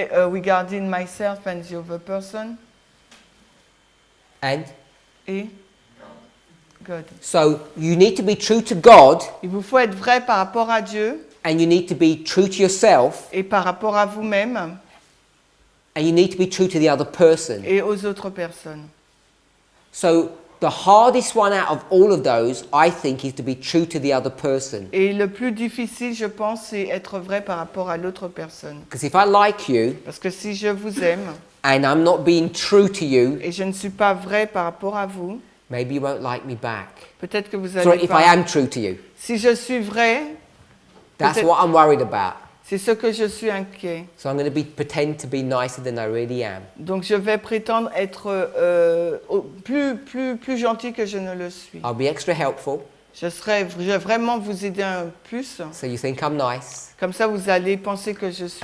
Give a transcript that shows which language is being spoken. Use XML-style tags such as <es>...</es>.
<en>Regarding myself and the other person. And</en> <fr>Et?</fr> <en>Good. so you need to be true to God,</en> <fr>Il vous faut être vrai par rapport à Dieu</fr> <en>and you need to be true to yourself,</en> <fr>et par rapport à vous-même</fr> <en>and you need to be true to the other person.</en> <fr>et aux autres personnes.</fr> <en>So the hardest one out of all of those, I think, is to be true to the other person.</en> <fr>Et le plus difficile, je pense, c'est être vrai par rapport à l'autre personne.</fr> <en>Because if I like you</en> <fr>Parce que si je vous aime</fr> <en>and I'm not being true to you,</en> <fr>et je ne suis pas vrai par rapport à vous,</fr> <en>maybe you won't like me back.</en> <fr>peut-être que vous</fr> <en>Sorry,</en> <fr>allez</fr> <en>if</en> <fr>pas.</fr> <en>I am true to you,</en> <fr>Si je suis vrai,</fr> <en>that's</en> <fr>Peut-être-</fr> <en>what I'm worried about.</en> <fr>c'est ce que je suis inquiet.</fr> <en>So I'm going to pretend to be nicer than I really am.</en> <fr>Donc je vais prétendre être plus gentil que je ne le suis.</fr> <en>I'll be extra helpful,</en> <fr>Je vais vraiment vous aider un plus.</fr> <en>so you think I'm nice,</en> <fr>Comme ça, vous allez penser que je suis</fr>